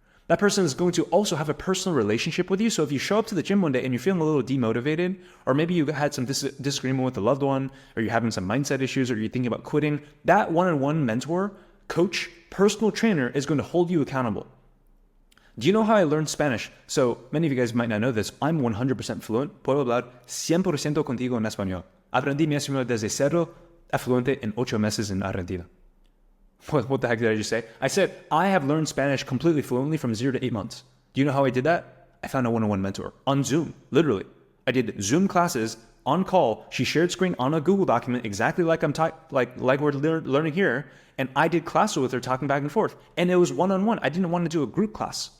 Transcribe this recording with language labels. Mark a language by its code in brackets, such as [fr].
[en] That person is going to also have a personal relationship with you. So if you show up to the gym one day and you're feeling a little demotivated, or maybe you had some disagreement with a loved one, or you're having some mindset issues, or you're thinking about quitting, that one-on-one mentor, coach, personal trainer is going to hold you accountable. Do you know how I learned Spanish? So many of you guys might not know this. I'm 100% fluent. [es] Puedo hablar 100% contigo en español. Aprendí mi español desde cero a fluente en 8 meses en Argentina. [en] What the heck did I just say? I said, I have learned Spanish completely fluently from 0 to 8 months. Do you know how I did that? I found a one-on-one mentor on Zoom, literally. I did Zoom classes on call. She shared screen on a Google document exactly like like we're learning here. And I did classes with her talking back and forth. And it was one-on-one. I didn't want to do a group class.